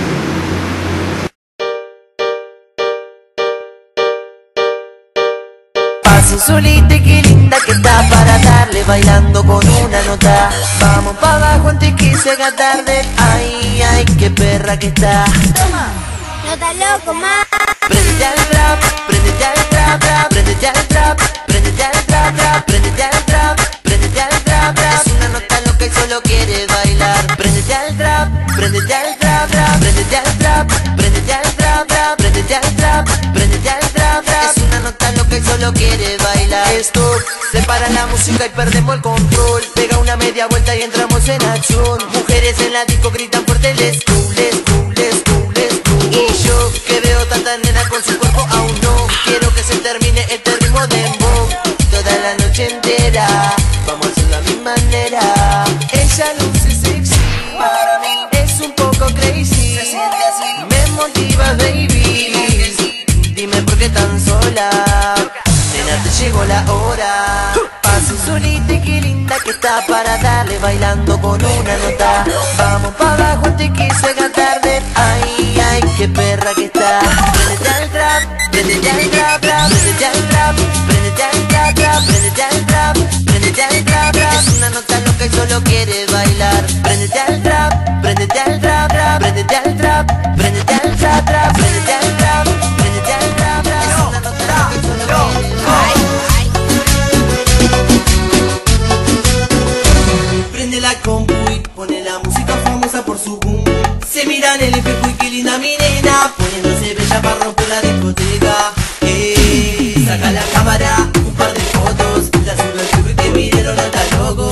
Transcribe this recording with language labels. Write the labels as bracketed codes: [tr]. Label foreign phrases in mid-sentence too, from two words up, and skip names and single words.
[es] Paso solita, qué linda que está para darle bailando con una nota. Vamos pa' abajo antes que se haga tarde. Ay, ay, qué perra que está. Toma, no está loco, ma. Prendete al trap, prendete al trap, trap, prendete al trap, prendete al trap, trap, prendete al trap, prendete al trap, trap. Es una nota loca y solo quiere bailar. Prendete al trap, prendete al trap, trap, prendete al trap, prendete al trap, trap, prendete al trap, prendete al trap, trap. Es una nota loca y solo quiere bailar. Esto separa la música y perdemos el control. Pega una media vuelta y entramos en acción. Mujeres en la disco gritan fuerte, [en] let's go, let's go, let's go, let's go. [es] Y yo que veo tanta nena con su cuerpo aún no quiero que se termine este ritmo de dembow. Toda la noche entera vamos a hacerlo a mi manera. Ella luce sexy, para mí es un poco crazy. Se siente así, me motiva baby. Dime por qué tan sola, nena, te llegó la hora. Paso solita y qué linda que está para darle bailando con una nota. Vamos pa' abajo antes que se haga tarde. Ay, ay, qué perra que está. Prendete al trap, prendete al trap, trap, prendete al trap, prendete al trap, trap, prendete al trap, prendete al trap, trap. Es una nota loca y solo quiere bailar. Prendete al trap, prendete al trap, trap, prendete al trap, prendete al trap, trap, prendete al trap, prendete al trap, trap. Es una nota loca y solo quiere bailar. Prende la compu y pone la música famosa por su boom. Se mira en el espejo y qué linda mi nena, poniéndose bella para romper la discoteca. Saca la cámara, un par de fotos, la sube al Facebook y que miren los nota locos.